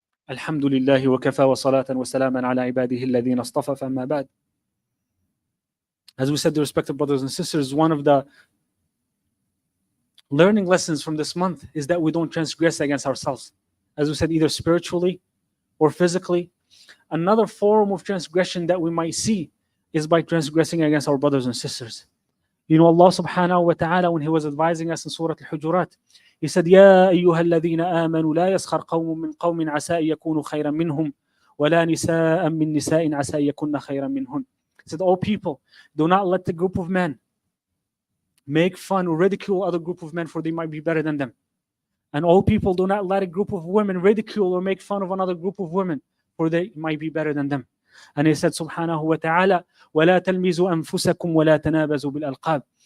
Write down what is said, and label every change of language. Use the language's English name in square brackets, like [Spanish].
[Arabic] الحمد لله وكفى وصلاة وسلاما على عباده الذين اصطفى فأما بعد. [English] As we said, the respected brothers and sisters, one of the learning lessons from this month is that we don't transgress against ourselves. As we said, either spiritually or physically. Another form of transgression that we might see is by transgressing against our brothers and sisters. You know, Allah subhanahu wa ta'ala, when He was advising us in Surah Al-Hujurat, He said, [Arabic] يَا أَيُّهَا الَّذِينَ آمَنُوا لَا يَسْخَرْ قَوْمٌ مِّنْ قَوْمٍ عَسَىٰ أَن يَكُونُوا خَيْرًا مِّنْهُمْ وَلَا نِسَاءً مِّن نِّسَاءٍ عَسَىٰ أن يَكُنَّ خَيْرًا مِّنْهُنْ. [English] He said, "O people, do not let the group of men make fun or ridicule other group of men, for they might be better than them. And all people, do not let a group of women ridicule or make fun of another group of women, for they might be better than them." And He said, subhanahu wa ta'ala, [Arabic] وَلَا تَلْمِزُوا أَنفُسَكُمْ وَلَا تَنَابَزُوا بِالْأَلْقَابِ.